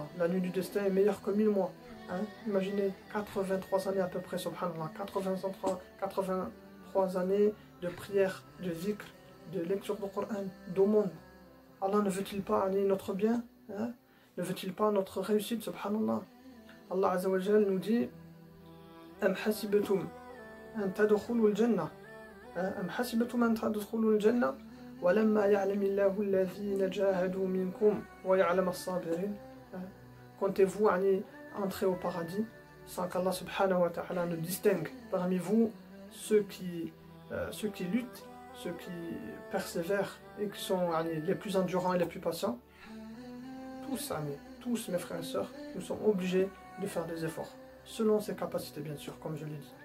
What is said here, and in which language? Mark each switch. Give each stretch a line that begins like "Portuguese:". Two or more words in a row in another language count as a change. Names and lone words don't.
French: La nuit du destin est meilleure que 1000 mois. Imaginez, 83 années à peu près, subhanallah. 83 années de prière, de zikr, de lecture du Coran, d'aumône. Allah ne veut-il pas notre bien? Ne veut-il pas notre réussite, subhanallah?
Arabic: الله عز وجل
French: nous dit
Arabic: أم حسبتم أن تدخلوا الجنة. أم حسبتم أن تدخلوا الجنة ولما يعلم الله الذين جاهدوا منكم ويعلم الصابرين.
French: Comptez-vous entrer au paradis sans qu'Allah
Arabic: سبحانه وتعالى
French: ne distingue parmi vous ceux qui luttent, ceux qui persévèrent et qui sont les plus endurants et les plus patients? Tous mes frères et sœurs, nous sommes obligés de faire des efforts, selon ses capacités bien sûr, comme je l'ai dit.